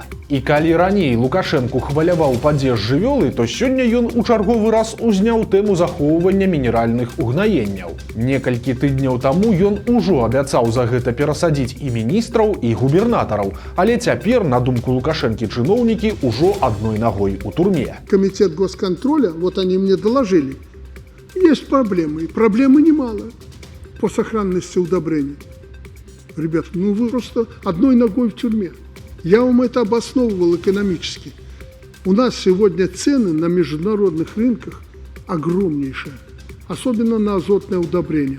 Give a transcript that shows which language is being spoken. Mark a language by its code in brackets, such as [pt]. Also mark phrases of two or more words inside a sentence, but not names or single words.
[be] І калі раней Лукашенко хваляваў падзеж жывёлы, то сёння ён у чарговы раз узняў тэму захоўвання мінеральных угнаенняў. Некалькі тыдняў таму ён ужо абяцаў за гэта перасадзіць і міністраў, і губернатараў, але цяпер, на думку Лукашэнкі, чыноўнікі ўжо адной ногой у турме. [ru] Комитет госконтроля, вот они мне доложили, есть проблемы, и проблемы немало по сохранности удобрений. Ребят, ну вы просто одной ногой в тюрьме. Я вам это обосновывал экономически. У нас сегодня цены на международных рынках огромнейшие, особенно на азотное удобрение.